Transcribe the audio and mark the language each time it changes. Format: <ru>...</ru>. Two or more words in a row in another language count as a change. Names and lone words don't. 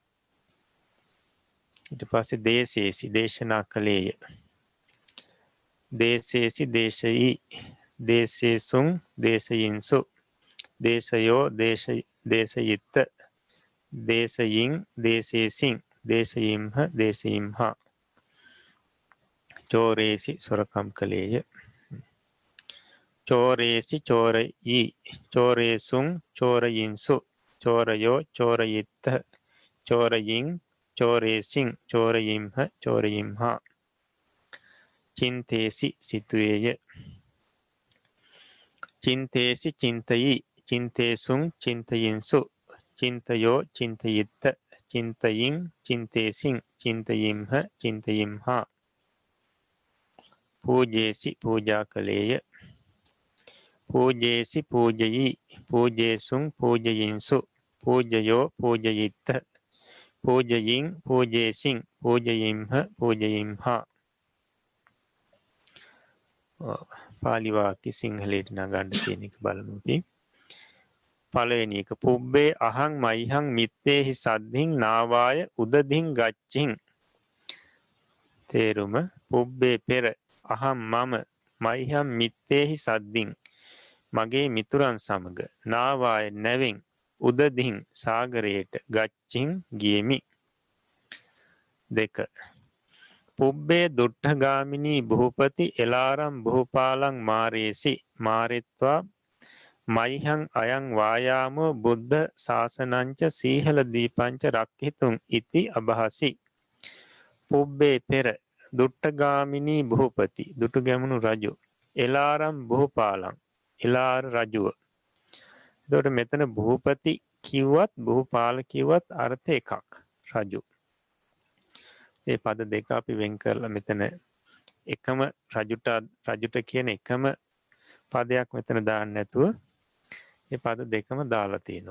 <si>ඊට පස්සේ</si> <pi>දේශේසි</pi> <si>දේශනා කළේය,</si> <pi>දේශේසි දේශයි, දේශේසුන් දේශයින්සු, දේශයෝ දේශයිත්ත, දේශයින් දේශේසින්, දේශයිම්හ දේශයිම්හා.</pi> <si>චෝරේසි සොරකම් කළේය,</si> <pi>චෝරේසි චෝරයි, චෝරේසුන් චෝරයින්සු, චෝරයෝ චෝරයිත්ත, චෝරයින් චෝරේසින්, චෝරයිම්හ චෝරයිම්හා. චින්තේසි සිතුවේය, චින්තේසි චින්තයි, චින්තේසුන් චින්තයින්සු, චින්තයෝ චින්තයිත්ත, චින්තයින් චින්තේසින්, චින්තයිම්හ චින්තයිම්හා. පූජේසි</pi> <si>පූජා කළේය,</si> <pi>පූජේසි පූජයි, පූජේසුන් පූජයින්සු, පූජයෝ පූජයිත්ත, පූජයින් පූජේසින්, පූජයිම්හ පූජයිම්හා.</pi> <si>පාලි වාක්‍ය සිංහලයට නගන්න තියෙන එක බලමු අපි. පළවෙනි එක</si> <pi>පුබ්බේ අහං මයිහං මිත්තේහි සද්ධින් නාවාය උදදින් ගච්ඡින්.</pi> <si>තේරුම පුබ්බේ පෙර, අහම් මම,</si> <pi>මයිහං මිත්තේහි සද්ධින්</pi> <si>මගේ මිතුරන් සමග, නාවාය නැවෙන්, උදදින් සාගරයට, ගච්ඡින් ගියෙමි.</si> <pi>2 පුබ්බේ දුට්ඨගාමිනී භූපති එලාරම් භූපාලං මාරේසි, මාරිත්වා මයිහං අයං වායාමෝ බුද්ධ ශාසනංච සීහල දීපංච රක්ඛිතුං ඉති අභහසි.</pi> <si>පුබ්බේ පෙර</si> <pi>දුට්ඨගාමිනී භූපති</pi> <si>දුටු ගැමුණු රජු,</si> <pi>එලාරම් භූපාලං</pi> <si>එලාර රජුව. එතකොට මෙතන භූපති කිව්වත් භූපාල කිව්වත් අර්ථ එකක්, රජු. මේ පද දෙක අපි වෙන් කරලා මෙතන එකම රජුට කියන එකම පදයක් මෙතන දාන්න නැතුව මේ පද දෙකම දාලා තියෙනවා.</si>